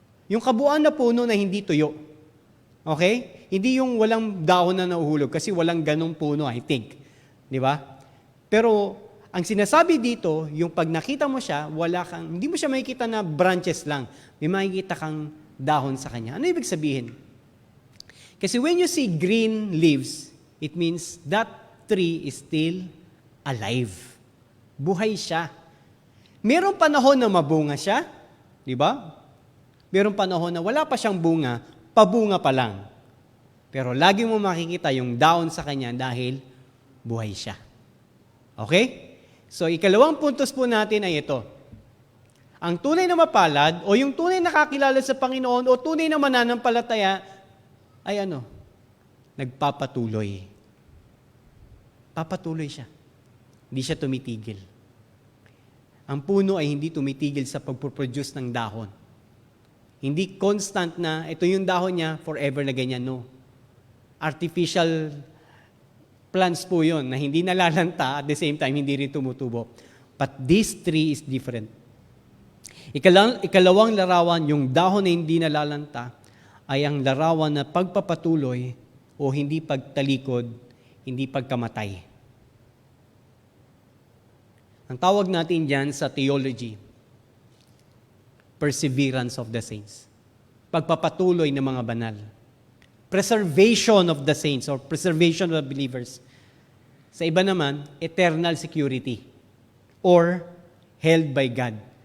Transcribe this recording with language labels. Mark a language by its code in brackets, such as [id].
[tl] Yung kabuuan na puno na hindi tuyo. Okay? Hindi yung walang dahon na nauhulog kasi walang ganong puno, [en] I think. [tl] Di ba? Pero ang sinasabi dito, yung pag nakita mo siya, hindi mo siya makikita na branches lang. May makikita kang dahon sa kanya. Ano ibig sabihin? [en] Kasi when you see green leaves, it means that tree is still alive. [tl] Buhay siya. Merong panahon na mabunga siya, di ba? Merong panahon na wala pa siyang bunga, pabunga pa lang. Pero lagi mo makikita yung dahon sa kanya dahil buhay siya. Okay? So, ikalawang puntos po natin ay ito. Ang tunay na mapalad o yung tunay na nakakilala sa Panginoon o tunay na mananampalataya ay nagpapatuloy. Papatuloy siya. Hindi siya tumitigil. Ang puno ay hindi tumitigil sa pagproduce ng dahon. Hindi constant na ito yung dahon niya forever na ganyan, no. Artificial plants po yun na hindi nalalanta [en] at the same time [tl] hindi rin tumutubo. [en] But this tree is different. [tl] Ikalawang larawan, yung dahon na hindi nalalanta, ay ang larawan na pagpapatuloy o hindi pagtalikod, hindi pagkamatay. Ang tawag natin dyan sa theology, [en] perseverance of the saints. [tl] Pagpapatuloy ng mga banal. [en] Preservation of the saints or preservation of the believers. [tl] Sa iba naman, [en] eternal security or held by God.